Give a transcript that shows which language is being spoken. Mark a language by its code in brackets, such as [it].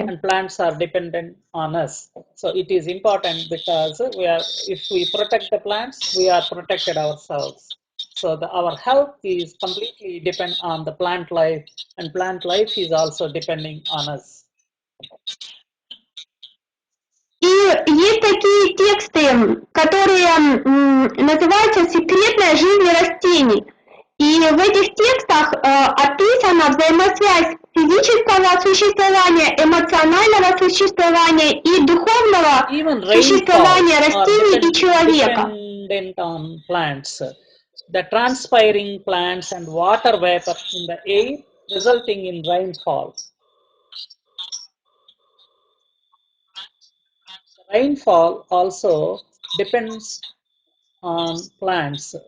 [en] and plants are dependent on us. So it is important because we are, if we protect the plants, we are protected ourselves. So our health is completely depend on the plant life, and plant life is also depending on us. [ru] И есть такие тексты, которые называются «Секретная жизнь растений». И в этих текстах описана взаимосвязь физического существования, эмоционального существования и духовного [en] Even [ru] существования [en] rainfall are [ru] растений и человека. [en] dependent on plants. The transpiring plants and water vapor in the air resulting in rainfall. Rainfall also depends on plants.